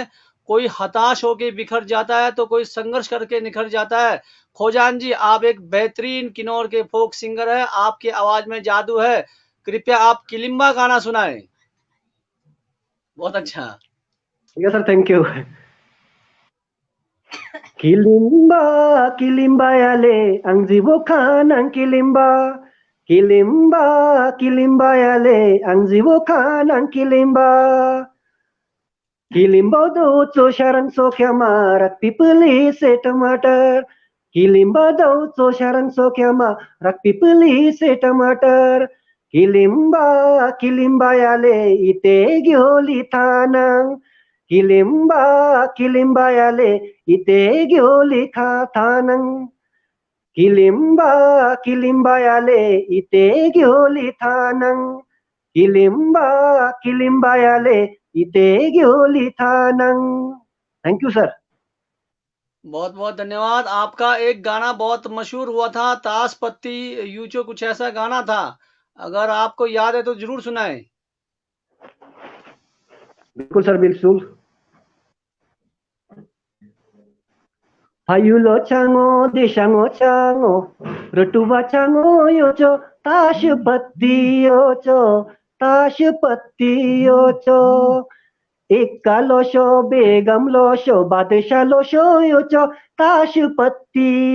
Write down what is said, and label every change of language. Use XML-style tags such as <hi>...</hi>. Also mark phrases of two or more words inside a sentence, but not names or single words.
<hi>कोई हताश होके बिखर जाता है तो कोई संघर्ष करके निखर जाता है। खोजान जी, आप एक बेहतरीन किन्नौर के</hi> <en>folk singer</en> <hi>है, आपकी आवाज में जादू है। कृपया आप किलिम्बा गाना सुनाएं। बहुत अच्छा। ठीक है सर,</hi> <en>thank you.</en> <kfk>किलिम्बा किलिम्बा याले ang zibukan ang kilimba. Kilimba kilimba yale ang zibukan ang kilimba. Kilimba dautso sharan sokya marak pipili se टमाटर. Kilimba dautso sharan sokya marak pipili se टमाटर. Kilimba kilimba yale ite gyoli thanang. Kilimba kilimba yale ite gyoli thanang. Kilimba kilimba yale ite gyoli thanang. Kilimba kilimba yale ite gyoli thanang.</kfk> <en>thank you sir.</en> <hi>बहुत बहुत धन्यवाद। आपका एक गाना बहुत मशहूर हुआ था, ताश पत्ती यूचो, कुछ ऐसा गाना था, अगर आपको याद है तो जरूर सुनाएं। बिल्कुल सर, बिल्कुल।</hi> <kfk>Hayulo chango deshango chango rotuba chango yocho tashpatti yocho ekka losho begam losho badshah losho yocho tashpatti</kfk>